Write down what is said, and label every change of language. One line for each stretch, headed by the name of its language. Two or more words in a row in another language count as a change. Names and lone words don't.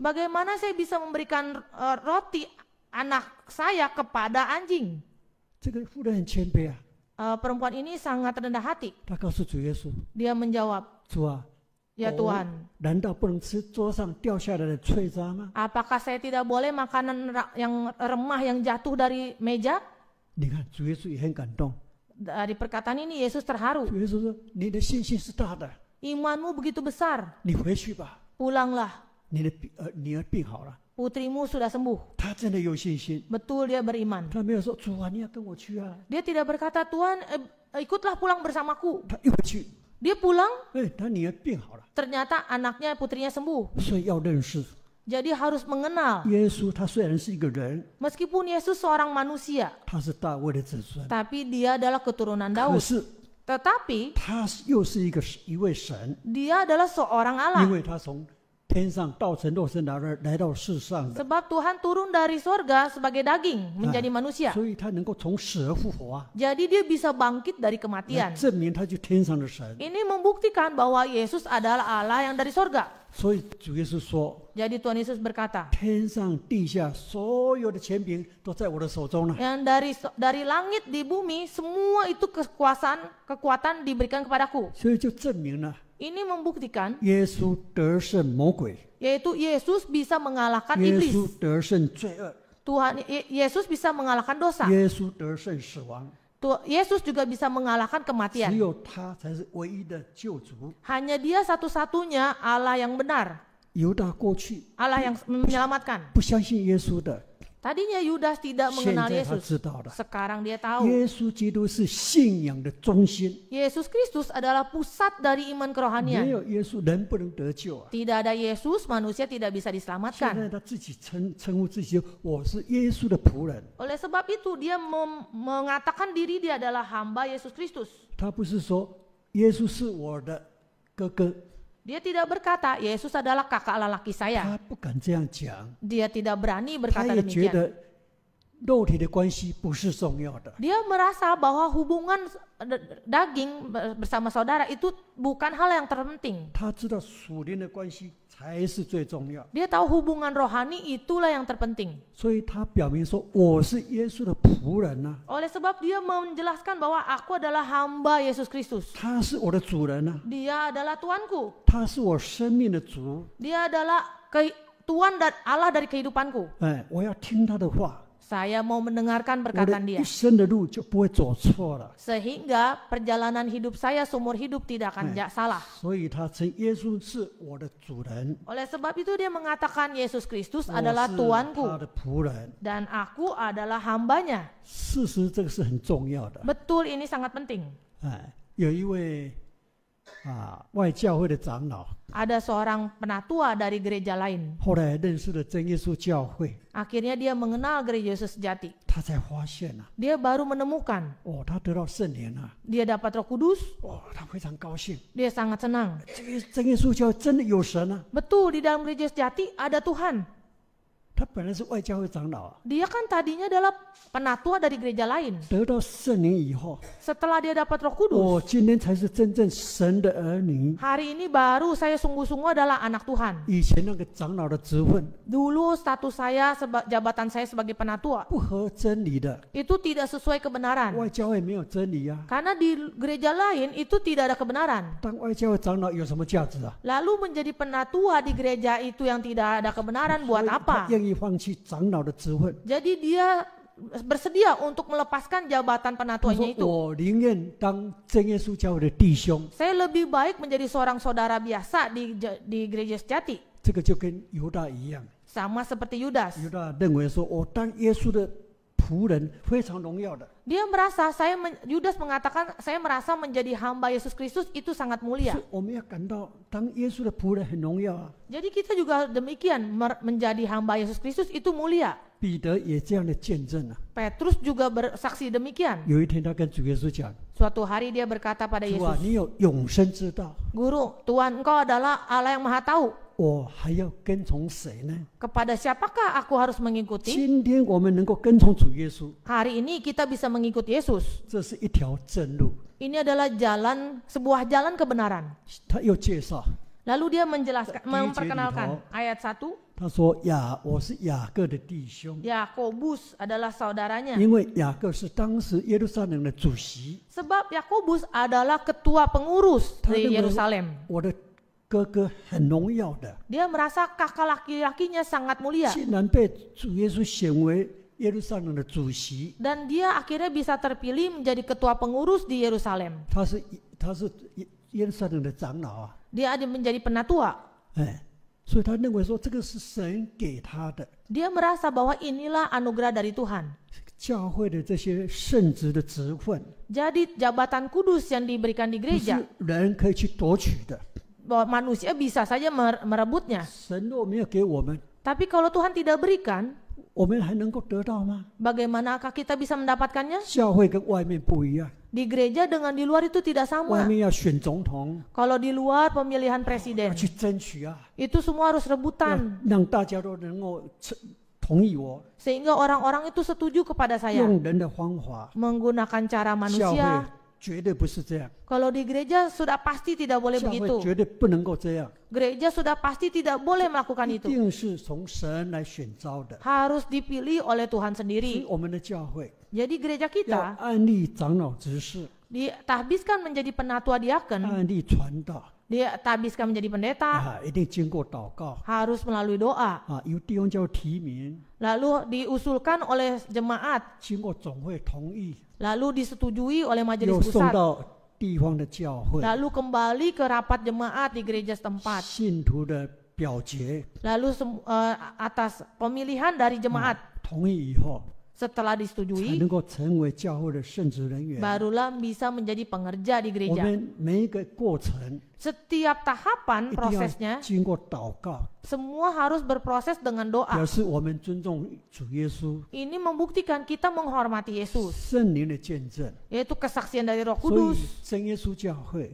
Indonesian: bagaimana saya bisa memberikan roti anak saya kepada anjing?
Chinese: 这个妇人很谦卑啊，
Indonesian: Perempuan ini sangat rendah hati.
Chinese: 他告诉主耶稣
Indonesian: Dia menjawab,
Chinese: 主啊，
Indonesian: ya
Chinese: 狗
Indonesian: Tuhan,
Chinese: 难道不能吃桌上掉下来的脆渣吗？
Indonesian: apakah saya tidak boleh makanan yang remah yang jatuh dari meja?
Chinese: 你看主耶稣也很感动，
Indonesian: Dari perkataan ini Yesus terharu.
Chinese: 主耶稣说：“你的信心是大的，
Indonesian: Imanmu begitu besar,
Chinese: 你回去吧，
Indonesian: pulanglah.
Chinese: 你的女儿病好了。”
Indonesian: Putrimu sudah sembuh.
Chinese: 他真的有信心，
Indonesian: Betul dia beriman.
Chinese: 他没有说主啊，你要跟我去啊。
Indonesian: Dia tidak berkata, Tuhan ikutlah pulang bersamaku.
Chinese: 他一回去，
Indonesian: Dia pulang,
Chinese: 他女儿病好了，
Indonesian: ternyata anaknya putrinya sembuh.
Chinese: 所以要认识
Indonesian: Jadi harus mengenal.
Chinese: 耶稣。他虽然是一个人，
Indonesian: Meskipun Yesus seorang manusia,
Chinese: 他是大卫的子孙，
Indonesian: tapi dia adalah keturunan
Chinese: 可
Indonesian: Daud.
Chinese: 是
Indonesian: Tetapi
Chinese: 他又是一位神，
Indonesian: dia adalah seorang
Chinese: 因
Indonesian: Allah.
Chinese: 为他从天上道成肉身来到世上的，
Indonesian: Sebab Tuhan turun dari sorga sebagai daging menjadi manusia.
Chinese: 所以他能够从死而复活啊，
Indonesian: Jadi dia bisa bangkit dari
Chinese: 来
Indonesian: kematian.
Chinese: 证明他就天上的神。
Indonesian: Ini membuktikan bahwa Yesus adalah Allah yang dari sorga.
Chinese: 所以主耶稣说
Indonesian: Jadi Tuhan Yesus berkata,：“
Chinese: 天上地下所有的权柄都在我的手中了。
Indonesian: yang dari langit di bumi semua itu kekuatan diberikan kepadaku. ”
Chinese: 所以就证明了
Indonesian: Ini membuktikan
Chinese: 耶稣得胜魔鬼，
Indonesian: yaitu Yesus bisa mengalahkan
Chinese: 耶
Indonesian: iblis.
Chinese: 稣得胜罪恶，
Indonesian: Tuhan Yesus bisa mengalahkan dosa.
Chinese: 耶稣得胜死亡。
Indonesian: Yesus juga bisa mengalahkan
Chinese: 只
Indonesian: kematian.
Chinese: 有他才是唯一的救主。
Indonesian: Hanya Dia satu-satunya Allah yang benar,
Chinese: 犹大过去
Indonesian: Allah yang menyelamatkan.
Chinese: 不相信耶稣的，
Indonesian: Tadinya Yudas tidak
Chinese: 现
Indonesian: mengenal
Chinese: 在他
Indonesian: Yesus.
Chinese: 知道了。
Indonesian: Sekarang dia tahu
Chinese: 耶稣基督是信仰的中心，
Indonesian: Yesus Kristus adalah pusat dari iman
Chinese: 没
Indonesian: kerohanian.
Chinese: 有耶稣人不能得救啊！
Indonesian: Tidak ada Yesus, manusia tidak bisa
Chinese: 现
Indonesian: diselamatkan.
Chinese: 在他自己称呼自己，我是耶稣的仆人。
Indonesian: Oleh sebab itu dia mengatakan diri dia adalah hamba Yesus Kristus.
Chinese: 他不是说耶稣是我的哥哥，
Indonesian: Dia tidak berkata Yesus adalah kakak lelaki saya.
Chinese: 他不敢这样讲，
Indonesian: Dia tidak berani
Chinese: 他
Indonesian: berkata
Chinese: 也觉
Indonesian: demikian.
Chinese: 得肉体的关系不是重要的。
Indonesian: Dia merasa bahwa hubungan daging bersama saudara itu bukan hal yang terpenting.
Chinese: 他知道属灵的关系才是最重要，
Indonesian: Dia tahu hubungan rohani itulah yang terpenting.
Chinese: 所以他表明说我是耶稣的仆人呐、
Indonesian: Oleh sebab dia menjelaskan bahwa aku adalah hamba Yesus Kristus.
Chinese: 他是我的主人呐、
Indonesian: Dia adalah Tuanku.
Chinese: 他是我生命的主，
Indonesian: Dia adalah Tuhan dan Allah dari kehidupanku.
Chinese: 我要听他的话，
Indonesian: Saya mau mendengarkan
Chinese: 我的
Indonesian: perkataan
Chinese: 一
Indonesian: dia.
Chinese: 生的路就不会走错了。
Indonesian: Sehingga perjalanan hidup saya seumur hidup tidak akan salah.
Chinese: 所以他称耶稣是我的主人，
Indonesian: Oleh sebab itu dia mengatakan Yesus Kristus
Chinese: 我
Indonesian: adalah
Chinese: 是
Indonesian: Tuanku
Chinese: 他的仆人。
Indonesian: dan aku adalah hambanya.
Chinese: 事实这个是很重要的。
Indonesian: Betul, ini sangat penting.
Chinese: 有一位外教会的长老，
Indonesian: Ada seorang penatua dari gereja lain.
Chinese: 后来认识了真耶稣教会，
Indonesian: Akhirnya dia mengenal gereja Yesus sejati.
Chinese: 他才发现啊，
Indonesian: Dia baru menemukan
Chinese: 他得到圣灵了，
Indonesian: dia dapat Roh Kudus.
Chinese: 他非常高兴。
Indonesian: Dia sangat senang.
Chinese: 这个真耶稣教真的有神啊！
Indonesian: Betul, di dalam gereja sejati ada Tuhan.
Chinese: 他本来是外教会长老啊，
Indonesian: Dia kan tadinya adalah penatua dari gereja lain.
Chinese: 得到圣灵以后，
Indonesian: Setelah dia dapat Roh Kudus,
Chinese: 今天才是真正神的儿女。
Indonesian: hari ini baru saya sungguh-sungguh adalah anak Tuhan.
Chinese: 以前那个长老的职分
Indonesian: Dulu status saya, jabatan saya sebagai penatua,
Chinese: 不合真理的，
Indonesian: itu tidak sesuai kebenaran.
Chinese: 外教会没有真理啊。
Indonesian: Karena di gereja lain itu tidak ada kebenaran.
Chinese: 当外教会长老有什么价值啊？
Indonesian: Lalu menjadi penatua di gereja itu yang tidak ada kebenaran buat
Chinese: 他
Indonesian: apa?
Chinese: 愿意放弃长老的职分。
Indonesian: Jadi dia bersedia untuk melepaskan jabatan
Chinese: 他
Indonesian: penatuanya
Chinese: 说：“
Indonesian: itu.
Chinese: 我宁愿当真耶稣教会的弟兄。
Indonesian: Saya lebih baik menjadi seorang saudara biasa di gereja sejati. ”
Chinese: 这个就跟犹大一样，
Indonesian: Sama seperti Yudas.
Chinese: 犹大认为说：“我当耶稣的仆人非常荣耀的。
Indonesian: Dia merasa, Yudas mengatakan, saya merasa menjadi hamba Yesus Kristus itu sangat mulia.
Chinese: 是我们要感到当耶稣的仆人很荣耀啊。
Indonesian: Jadi kita juga demikian, menjadi hamba Yesus Kristus itu mulia.
Chinese: 彼得也这样的见证啊。
Indonesian: Petrus juga bersaksi demikian.
Chinese: 有一天他跟主耶稣讲
Indonesian: Suatu hari dia berkata pada：“
Chinese: 主啊，
Indonesian: Yesus,
Chinese: 你有永生之道，
Indonesian: Guru, Tuhan engkau adalah Allah yang maha tahu.
Chinese: 我还要跟从谁呢？
Indonesian: Kepada siapakah aku harus mengikuti?
Chinese: 今天我们能够跟从主耶稣，
Indonesian: Hari ini kita bisa mengikuti Yesus.
Chinese: 这是一条正路。
Indonesian: Ini adalah sebuah jalan kebenaran.
Chinese: 他又介绍，
Indonesian: Lalu dia menjelaskan, Di memperkenalkan Jeriko. ayat 1.
Chinese: 他说：“我是雅各的弟兄，
Indonesian: Yakobus adalah saudaranya.
Chinese: 因为雅各是当时耶路撒冷的主席，
Indonesian: Sebab Yakobus adalah ketua pengurus di Yerusalem.
Chinese: 我的哥哥很荣耀的，
Indonesian: Dia merasa kakak laki-lakinya sangat mulia.
Chinese: 竟然被主耶稣选为耶路撒冷的主席。
Indonesian: Dan dia akhirnya bisa terpilih menjadi ketua pengurus di Yerusalem.
Chinese: 他是耶路撒冷的长老啊，
Indonesian: Dia ada menjadi penatua.
Chinese: 所以他认为说这个是神给他的。
Indonesian: Dia merasa bahwa inilah anugerah dari Tuhan.
Chinese: 教会的这些圣职的职分，
Indonesian: Jadi jabatan kudus yang diberikan di
Chinese: 不
Indonesian: gereja,
Chinese: 是人可以去夺取的。
Indonesian: bahwa manusia bisa saja merebutnya.
Chinese: 神若没有给我们，
Indonesian: Tapi kalau Tuhan tidak berikan,
Chinese: 我们还能够得到吗？
Indonesian: bagaimanakah kita bisa mendapatkannya?
Chinese: 教会跟外面不一样，
Indonesian: Di gereja dengan di luar itu tidak
Chinese: 外
Indonesian: sama.
Chinese: 面要选总统，
Indonesian: Kalau di luar pemilihan
Chinese: 要
Indonesian: presiden,
Chinese: 去争取啊，
Indonesian: itu semua harus
Chinese: 要
Indonesian: rebutan.
Chinese: 让大家都能够同意我，
Indonesian: Sehingga orang-orang itu setuju kepada saya.
Chinese: 用人的方法。
Indonesian: Menggunakan cara
Chinese: 教
Indonesian: manusia.
Chinese: 会绝对不是这样，
Indonesian: Kalau di gereja sudah pasti tidak boleh
Chinese: 教会
Indonesian: begitu.
Chinese: 绝对不能够这样，
Indonesian: Gereja sudah pasti tidak boleh melakukan
Chinese: 一
Indonesian: itu.
Chinese: 定是从神来选召的。
Indonesian: Harus dipilih oleh Tuhan
Chinese: 所以
Indonesian: sendiri.
Chinese: 我们的教会
Indonesian: Jadi gereja
Chinese: 要
Indonesian: kita
Chinese: 按立长老执事，
Indonesian: ditahbiskan menjadi penatua diaken,
Chinese: 按立传道
Indonesian: ditahbiskan menjadi pendeta,
Chinese: 一定经过祷告
Indonesian: harus melalui doa.
Chinese: 由弟兄教会提名，
Indonesian: Lalu diusulkan oleh jemaat,
Chinese: 经过总会同意，
Indonesian: lalu disetujui oleh majelis
Chinese: 又送
Indonesian: pusat,
Chinese: 到地方的教会，
Indonesian: lalu kembali ke rapat jemaat di gereja setempat,
Chinese: 信徒的表决
Indonesian: lalu atas pemilihan dari jemaat.
Chinese: 同意以后，
Indonesian: Setelah
Chinese: 才
Indonesian: disetujui,
Chinese: 能够成为教会的圣职人员。
Indonesian: barulah bisa menjadi pengerja di
Chinese: 我
Indonesian: gereja.
Chinese: 们每一个过程
Indonesian: Setiap tahapan
Chinese: 一定要
Indonesian: prosesnya,
Chinese: 经过祷告，
Indonesian: semua harus berproses dengan doa.
Chinese: 表示我们尊重主耶稣
Indonesian: Ini membuktikan kita menghormati Yesus,
Chinese: 圣灵的见证。
Indonesian: yaitu kesaksian dari Roh
Chinese: 所以
Indonesian: Kudus.
Chinese: 真耶稣教会